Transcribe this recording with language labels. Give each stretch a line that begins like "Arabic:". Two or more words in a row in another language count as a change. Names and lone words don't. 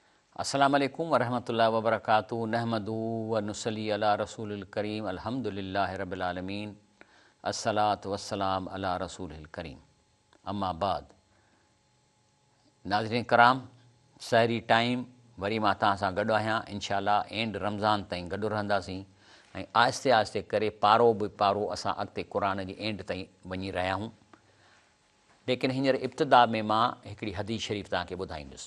Arabic: السلام عليكم ورحمة الله وبركاته نحمد ونصلي على الرسول الكريم الحمد لله رب العالمين الصلاة والسلام على الرسول الكريم أما بعد.
Sindhi: नाज़रीन कराम, सहरी टाइम वरी मां तव्हां सां गॾु आहियां। इंशाअल्लाह एंड रमज़ान ताईं गॾु रहंदासीं ऐं आहिस्ते आहिस्ते करे पारो बि पारो असां अॻिते क़ुर जी एंड ताईं वञी रहिया आहियूं। लेकिन हींअर इब्तिदा में मां हिकिड़ी हदीस शरीफ़ तव्हांखे ॿुधाईंदुसि।